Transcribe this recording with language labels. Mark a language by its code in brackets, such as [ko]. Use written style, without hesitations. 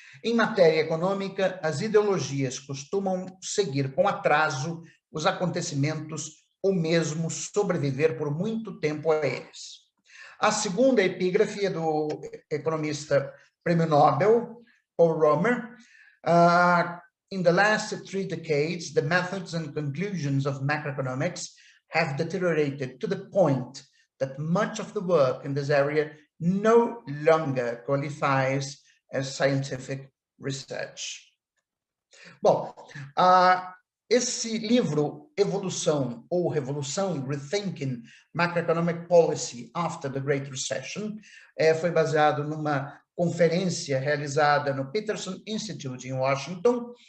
[pt] Em matéria econômica, as ideologias costumam seguir com atraso os acontecimentos ou mesmo sobreviver por muito tempo a eles. A segunda epígrafe é do economista prêmio Nobel, Paul Romer. [en] In the last 3 decades, the methods and conclusions of macroeconomics have deteriorated to the point that much of the work in this area no longer qualifies as scientific research. [pt] Bom, esse livro, Evolução ou Revolução, Rethinking Macroeconomic Policy After the Great Recession, foi baseado numa conferência realizada no Peterson Institute, em Washington.